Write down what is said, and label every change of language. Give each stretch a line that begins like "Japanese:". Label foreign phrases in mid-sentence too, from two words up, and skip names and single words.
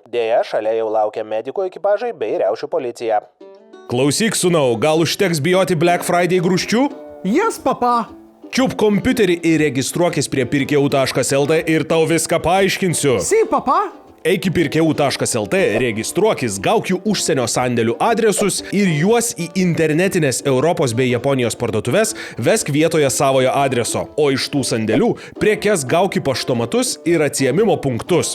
Lithuanian: Deja, šalia jau laukia medikų ekipažai bei riaušių policija. Klausyk, sūnau, gal užteks bijoti Black Friday grūščių?
English: Yes, papa.
Lithuanian: Čiup kompiuterį ir registruokis prie pirkeu.lt ir tau viską paaiškinsiu.
Spanish: Si, papa.
Lithuanian: Eik į pirkeu.lt, registruokis, gauk jų užsienio sandėlių adresus ir juos į internetinės Europos bei Japonijos parduotuves vesk vietoje savojo adreso, o iš tų sandėlių prekes gauk į paštomatus ir atsiėmimo punktus.